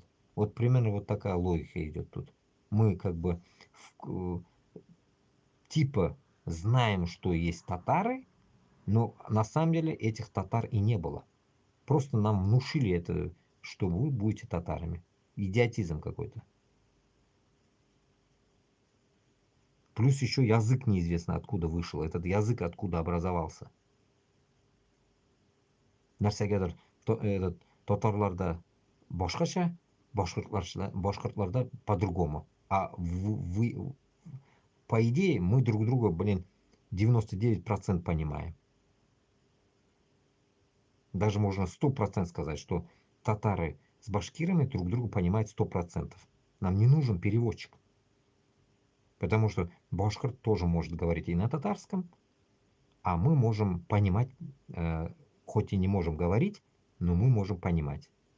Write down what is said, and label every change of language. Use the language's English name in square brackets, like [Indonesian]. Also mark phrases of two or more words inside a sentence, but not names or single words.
[Russian] Вот примерно вот такая логика идет тут. Мы как бы типа знаем, что есть татары, но на самом деле этих татар и не было. Просто нам внушили это, что вы будете татарами. Идиотизм какой-то. Плюс еще язык неизвестно откуда вышел. Этот язык откуда образовался. [Tatar] Нәрсәгәдер татарларда башкача, башкортларда по-другому. [Russian] А по идее мы друг друга, блин, 99% понимаем. Даже можно 100% сказать, что татары с башкирами друг друга понимают 100%. Нам не нужен переводчик. Потому что башкирт тоже может говорить и на татарском, а мы можем понимать, хоть и не можем говорить, но мы можем понимать.